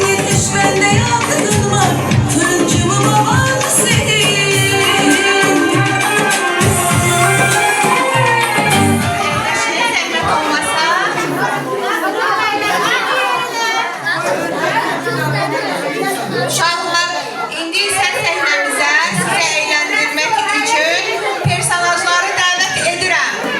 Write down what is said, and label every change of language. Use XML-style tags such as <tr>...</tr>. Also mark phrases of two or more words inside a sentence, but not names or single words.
<tr>Yetiş bende yakının var, fırıncı bu baban senin.</tr> <az>Zəhmət olmasa. Uşaqlar, indi isə səhnəmizə sizi əyləndirmək üçün personajları dəvət edirəm.</az>